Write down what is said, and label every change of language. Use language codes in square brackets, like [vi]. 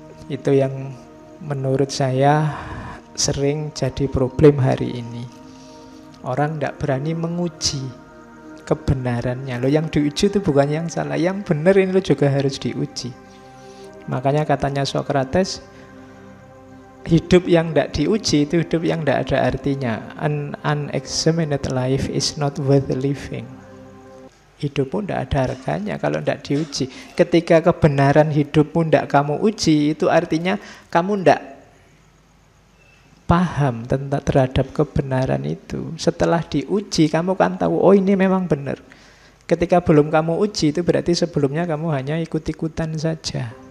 [id] Itu yang menurut saya sering jadi problem hari ini. Orang tidak berani menguji kebenarannya. Loh, yang diuji itu bukan yang salah, yang benar ini lo juga harus diuji. Makanya katanya Socrates, hidup yang tidak diuji itu hidup yang tidak ada artinya. [en] An unexamined life is not worth living. [id] Hidupmu tidak ada harganya kalau tidak diuji. Ketika kebenaran hidupmu tidak kamu uji, itu artinya kamu tidak paham tentang terhadap kebenaran itu. Setelah diuji, kamu kan tahu, oh ini memang benar. Ketika belum kamu uji, itu berarti sebelumnya kamu hanya ikut-ikutan saja.